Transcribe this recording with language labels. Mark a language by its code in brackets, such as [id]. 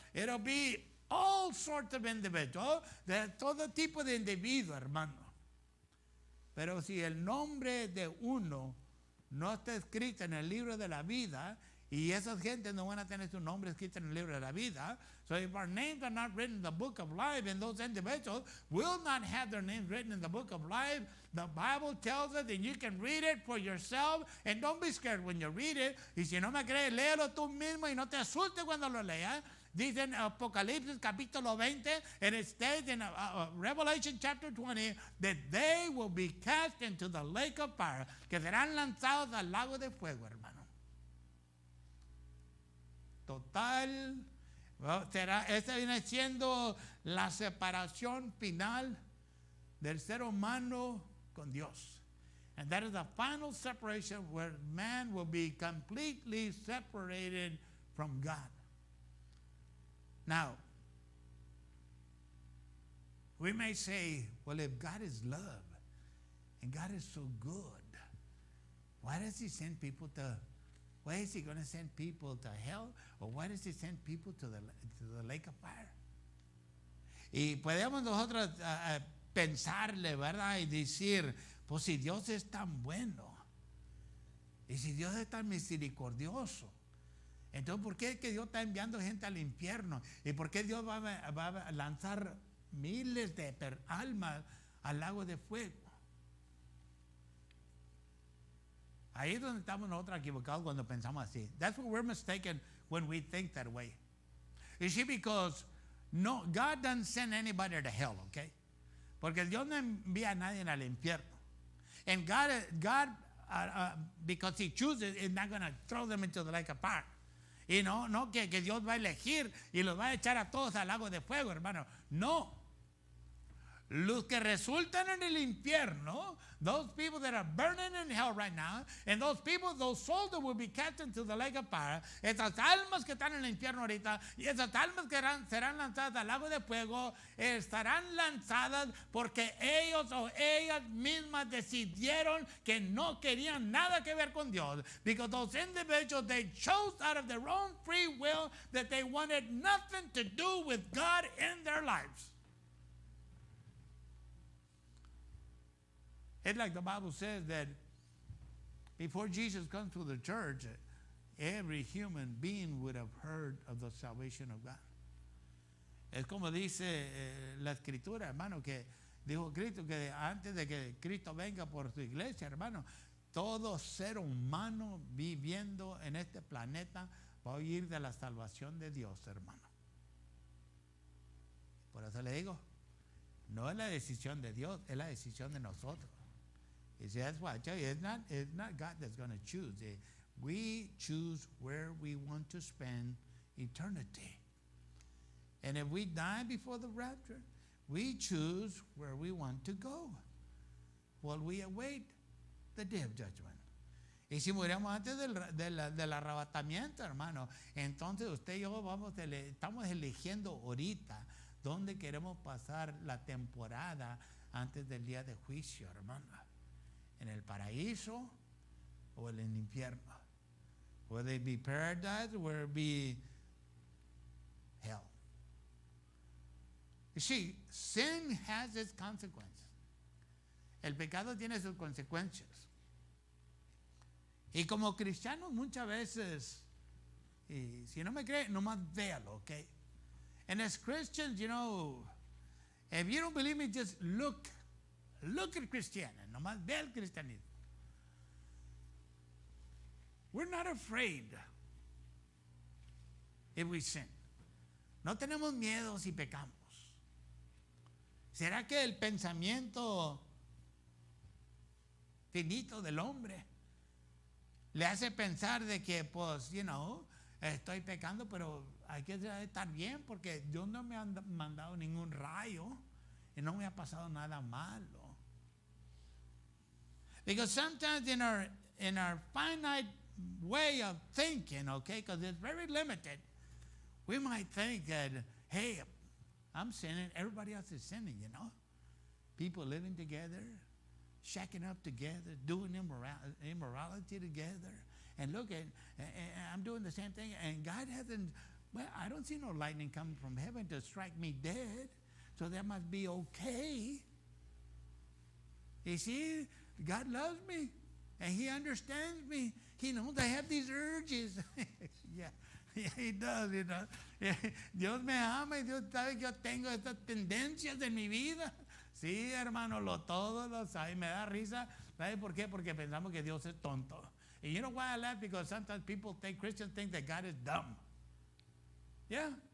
[en] It'll be all sorts of individuals, [es] de todo tipo de individuos, hermano. Pero si el nombre de uno no está escrita en el libro de la vida, y esas gentes no van a tener su nombre escrito en el libro de la vida. [en] So if our names are not written in the book of life, and those individuals will not have their names written in the book of life, the Bible tells us that you can read it for yourself, and don't be scared when you read it. [es] Y si no me crees, léelo tú mismo y no te asustes cuando lo leas. Dice en Apocalipsis capítulo 20, [en] and it states in Revelation chapter 20 that they will be cast into the lake of fire, [es] que serán lanzados al lago de fuego, hermano. Total, esta viene siendo la separación final del ser humano con Dios. [en] And that is the final separation where man will be completely separated from God. Now, we may say, well, if God is love and God is so good, why does he send people to, why is he going to send people to hell? Or why does he send people to the lake of fire? [es] Y podemos nosotros pensarle, ¿verdad? Y decir, pues si Dios es tan bueno, y si Dios es tan misericordioso, entonces ¿por qué es que Dios está enviando gente al infierno? ¿Y por qué Dios va a lanzar miles de almas al lago de fuego? Ahí es donde estamos nosotros equivocados cuando pensamos así. [en] That's where we're mistaken when we think that way. You see, because no, God doesn't send anybody to hell, okay? [es] Porque Dios no envía a nadie al infierno. [en] And God because he chooses, is not going to throw them into the lake of fire. [es] Y no que Dios va a elegir y los va a echar a todos al lago de fuego, hermano. No. Los que resultan en el infierno, [en] those people that are burning in hell right now, and those people, those souls that will be cast into the lake of fire, [es] esas almas que están en el infierno ahorita, y esas almas que serán lanzadas al lago de fuego, estarán lanzadas porque ellos o ellas mismas decidieron que no querían nada que ver con Dios. [en] Because those individuals, they chose out of their own free will that they wanted nothing to do with God in their lives. It's like the Bible says that before Jesus comes to the church, every human being would have heard of the salvation of God. [es] Es como dice la escritura, hermano, que dijo Cristo que antes de que Cristo venga por su iglesia, hermano, todo ser humano viviendo en este planeta va a oír de la salvación de Dios, hermano. Por eso le digo, no es la decisión de Dios, es la decisión de nosotros. [en] You see, that's why I tell you, it's not God that's going to choose. We choose where we want to spend eternity. And if we die before the rapture, we choose where we want to go while we await the day of judgment. [es] Y si muramos antes del arrebatamiento, hermano, entonces usted y yo estamos eligiendo ahorita dónde queremos pasar la temporada antes del día de juicio, hermano. En el paraíso o en el infierno. [en] Whether it be paradise or whether it be hell. You see, sin has its consequences. [es] El pecado tiene sus consecuencias. Y como cristianos muchas veces, y si no me cree, nomás véalo, okay? [en] And as Christians, you know, if you don't believe me, just look at Christianity. [es] Nomás ve el cristianismo. [en] We're not afraid if we sin. [es] No tenemos miedo si pecamos. ¿Será que el pensamiento finito del hombre le hace pensar de que, pues, estoy pecando, pero hay que estar bien porque Dios no me ha mandado ningún rayo y no me ha pasado nada malo? [en] Because sometimes in our finite way of thinking, okay, because it's very limited, we might think that, hey, I'm sinning, everybody else is sinning, People living together, shacking up together, doing immorality together. And look, I'm doing the same thing, and God hasn't, I don't see no lightning coming from heaven to strike me dead, so that must be okay. You see, God loves me. And he understands me. He knows I have these urges. Yeah, he does, you know. [es] Dios me ama y Dios sabe que yo tengo estas tendencias en mi vida. Sí, hermano, todos lo sabe. Me da risa. ¿Sabe por qué? Porque pensamos que Dios es tonto. [en] And you know why I laugh? Because sometimes Christians think that God is dumb. Yeah.